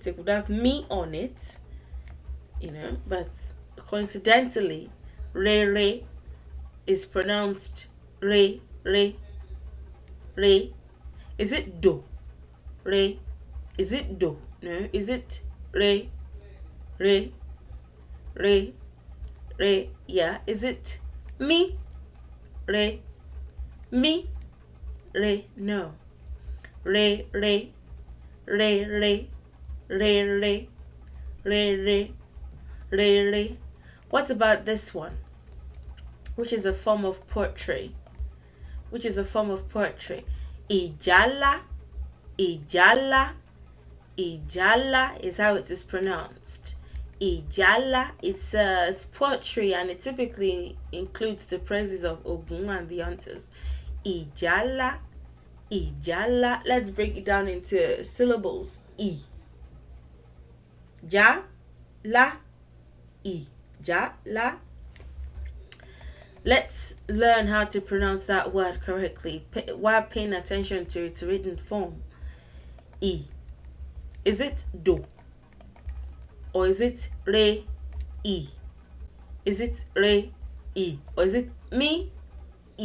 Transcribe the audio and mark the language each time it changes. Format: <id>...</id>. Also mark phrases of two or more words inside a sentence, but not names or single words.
<en>It could have me on it. But coincidentally, Rere is pronounced re, re, re. Is it do? Re. Is it do? No. Is it re, re, re, re? Yeah. Is it me? Re, me, re? No. Re, re, re, re, re, re, re, re, re, re. What about this one? Which is a form of poetry. Ijala, ijala, ijala is how it is pronounced. Ijala, it's poetry, and it typically includes the praises of Ogun and the hunters.</en> <yo>Ijala, ijala.</yo> <en>Let's break it down into syllables.</en> <yo>I. Ja, la, I. Ja, la.</yo> <en>Let's learn how to pronounce that word correctly while paying attention to its written form. I. Is it do? Or is it re, I? Is it re, I? Or is it me, I?</en>